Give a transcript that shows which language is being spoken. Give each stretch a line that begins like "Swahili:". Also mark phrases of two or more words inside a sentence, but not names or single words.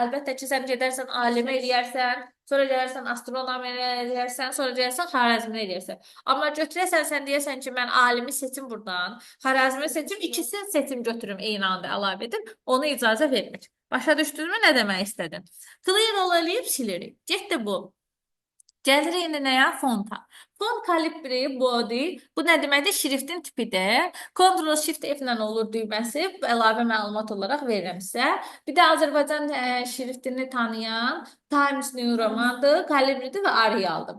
Azerbaijani: Əlbəttə ki, sən gedərsən alimə eləyərsən, sonra gələrsən astronomiya eləyərsən, sonra gələrsən xarəzmi eləyərsən. Amma götürəsən, sən deyəsən ki, mən alimi seçim buradan, xarəzmi seçim, ikisini seçim götürüm eyni anda əlavə edim, onu icazə vermir. Başa düşdünmü nə demək istədim?
English: Clear all
Azerbaijani: eləyib silirik. Getdi bu. Gəlirik indi nəyə? Fonta. Font kalibri, body. Bu nə deməkdir? Şriftin tipidir. Ctrl Shift F ilə olur düyməsi. Əlavə məlumat olaraq verirəm sizə. Bir də Azərbaycan şriftini tanıyan Times New Romandır, kalibridir və Arialdır.